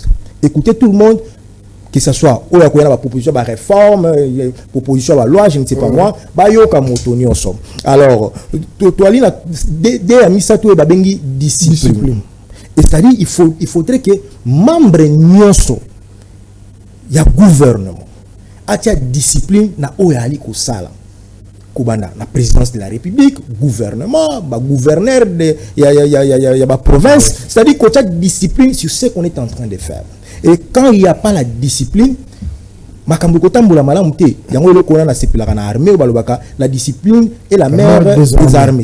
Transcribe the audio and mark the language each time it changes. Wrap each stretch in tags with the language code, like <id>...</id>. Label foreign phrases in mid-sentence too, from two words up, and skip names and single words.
<fr>Écoutez tout le monde. Que ce soit la proposition de réforme, proposition de loi, je ne sais pas moi, alors, discipline. Et c'est-à-dire il faudrait que membres</fr> <ln>nyonso ya gouvernement atia discipline na oyali ko sala kubanda na</ln> <fr>présidence de la République, gouvernement, gouverneur de ya province, c'est-à-dire qu'on a discipline sur ce qu'on est en train de faire. Et quand il n'y a pas la discipline, la discipline est la mère des armées.</fr>